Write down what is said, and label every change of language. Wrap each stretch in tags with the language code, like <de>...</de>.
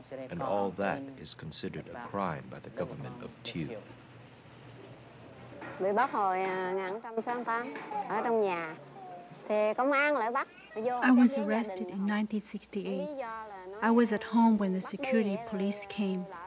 <en>And all that is considered a crime by the government of Thieu.</en> <vi>Bị bắt hồi 1968 ở trong nhà thì công an lại bắt.</vi> <en>I was arrested in 1968. I was at home when the security police came.</en>